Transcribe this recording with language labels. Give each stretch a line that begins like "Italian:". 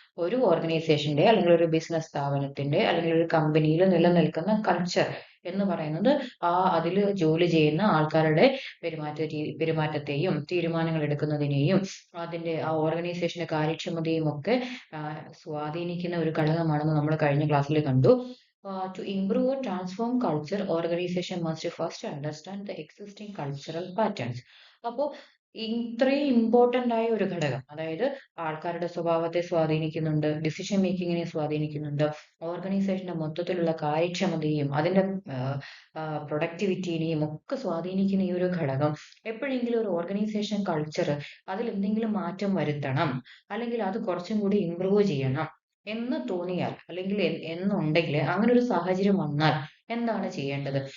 Malayalam: ഒരു ഓർഗനൈസേഷന്റെ അല്ലെങ്കിൽ ഒരു ബിസിനസ് സ്ഥാപനത്തിന്റെ അല്ലെങ്കിൽ ഒരു കമ്പനിയിൽ നിലനിൽക്കുന്ന കൾച്ചർ എന്ന് പറയുന്നത് അതിൽ ജോലി ചെയ്യുന്ന ആൾക്കാരുടെ പെരുമാറ്റത്തെയും തീരുമാനങ്ങൾ എടുക്കുന്നതിനെയും അതിന്റെ ആ ഓർഗനൈസേഷന്റെ കാര്യക്ഷമതയും ഒക്കെ സ്വാധീനിക്കുന്ന ഒരു ഘടകമാണെന്ന് നമ്മൾ കഴിഞ്ഞ ക്ലാസ്സിൽ കണ്ടു.
English: To improve or transform culture, organization must first understand the existing cultural patterns.
Malayalam: അപ്പോൾ ഇത്രയും ഇമ്പോർട്ടന്റ് ആയ ഒരു ഘടകം, അതായത് ആൾക്കാരുടെ സ്വഭാവത്തെ സ്വാധീനിക്കുന്നുണ്ട്, ഡിസിഷൻ മേക്കിങ്ങിനെ സ്വാധീനിക്കുന്നുണ്ട്, ഓർഗനൈസേഷന്റെ മൊത്തത്തിലുള്ള കാര്യക്ഷമതയും അതിന്റെ പ്രൊഡക്ടിവിറ്റിനെയും ഒക്കെ സ്വാധീനിക്കുന്ന ഈ ഒരു ഘടകം എപ്പോഴെങ്കിലും ഒരു ഓർഗനൈസേഷൻ കൾച്ചർ അതിൽ എന്തെങ്കിലും മാറ്റം വരുത്തണം, അല്ലെങ്കിൽ അത് കുറച്ചും കൂടി ഇംപ്രൂവ് ചെയ്യണം എന്ന് തോന്നിയാൽ, അല്ലെങ്കിൽ എന്നുണ്ടെങ്കിൽ, അങ്ങനെ ഒരു സാഹചര്യം വന്നാൽ എന്താണ് ചെയ്യേണ്ടത്?